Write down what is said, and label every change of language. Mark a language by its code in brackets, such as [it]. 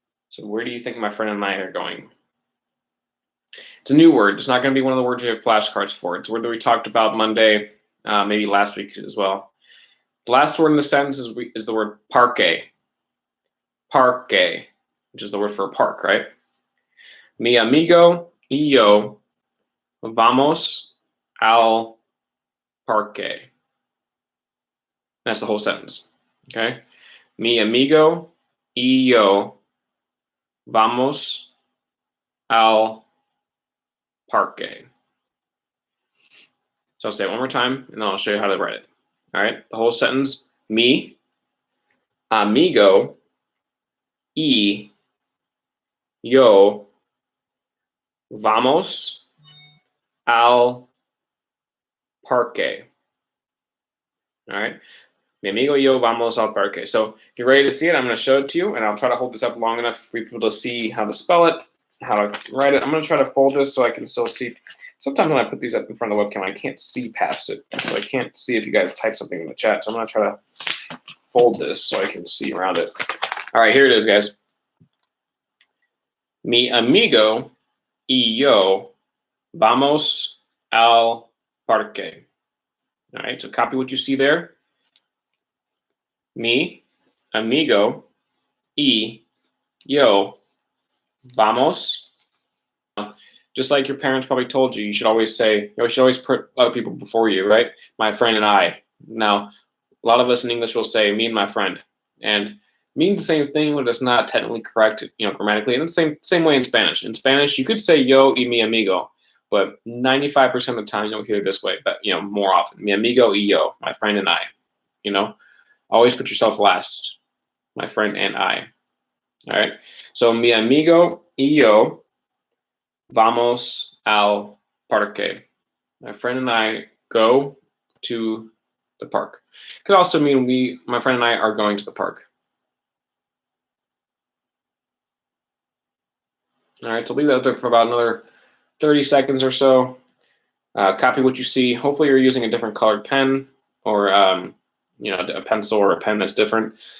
[en] So where do you think my friend and I are going? It's a new word. It's not going to be one of the words you have flashcards for. It's a word that we talked about Monday, maybe last week as well. The last word in the sentence is the word parque. Parque, which is the word for a park, right? [es] Mi amigo y yo vamos al parque. [en] That's the whole sentence, okay? [es] Mi amigo y yo vamos al parque. [en] So I'll say it one more time, and then I'll show you how to write it. All right, the whole sentence, [es] mi, amigo, y yo vamos al parque. [en] All right. [es] Mi amigo y yo vamos al parque. [en] So if you're ready to see it, I'm going to show it to you, and I'll try to hold this up long enough for people to see how to spell it, how to write it. I'm going to try to fold this so I can still see. Sometimes when I put these up in front of the webcam, I can't see past it. So I can't see if you guys type something in the chat. So I'm going to try to fold this so I can see around it. All right, here it is, guys. [es] Mi amigo y yo vamos al parque. [en] All right, so copy what you see there. [es] Mi amigo y yo vamos. [en] Just like your parents probably told you, you should always say, you should always put other people before you, right? My friend and I. Now, a lot of us in English will say me and my friend, and means the same thing, but it's not technically correct, grammatically. And it's the same way in Spanish. In Spanish, you could say [es] yo y mi amigo, [en] but 95% of the time you'll hear it this way, but more often, [es] mi amigo y yo, [en] my friend and I. Always put yourself last, my friend and I. All right. [es] So mi amigo y yo vamos al parque. [en] My friend and I go to the park. Could also mean my friend and I are going to the park. All right, so leave that there for about another 30 seconds or so. Copy what you see. Hopefully you're using a different colored pen or a pencil or a pen that's different.